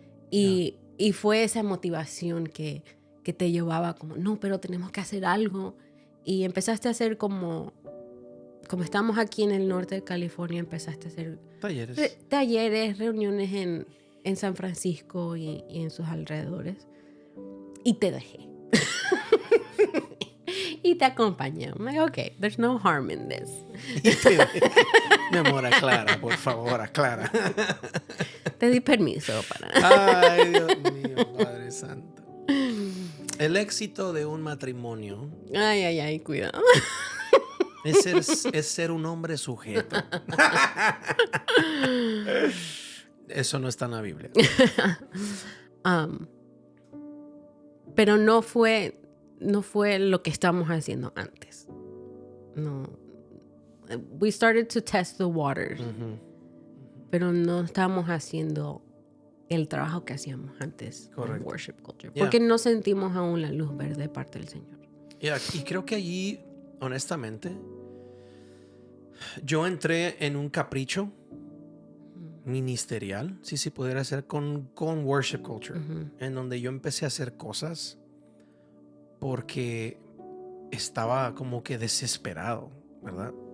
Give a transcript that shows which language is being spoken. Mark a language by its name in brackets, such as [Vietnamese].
[Spanish] Y fue esa motivación que te llevaba como, no, pero tenemos que hacer algo. Y empezaste a hacer como estamos aquí en el norte de California, empezaste a hacer talleres, reuniones en San Francisco y en sus alrededores. Y te dejé. Y te acompañé. [English] I'm like, okay, there's no harm in this. [Spanish] Mi amor, aclara, por favor, aclara. Te di permiso para... Ay, Dios mío, Padre Santo. El éxito de un matrimonio... Ay, cuidado. Es ser un hombre sujeto. Eso no está en la Biblia. Pero no fue lo que estamos haciendo antes. No. [English] We started to test the waters. [Spanish] Pero no estamos haciendo el trabajo que hacíamos antes en worship culture. Porque no sentimos aún la luz verde de parte del Señor. Y creo que allí, honestamente, yo entré en un capricho ministerial, si se pudiera hacer, con worship culture, en donde yo empecé a hacer cosas porque estaba como que desesperado, ¿verdad?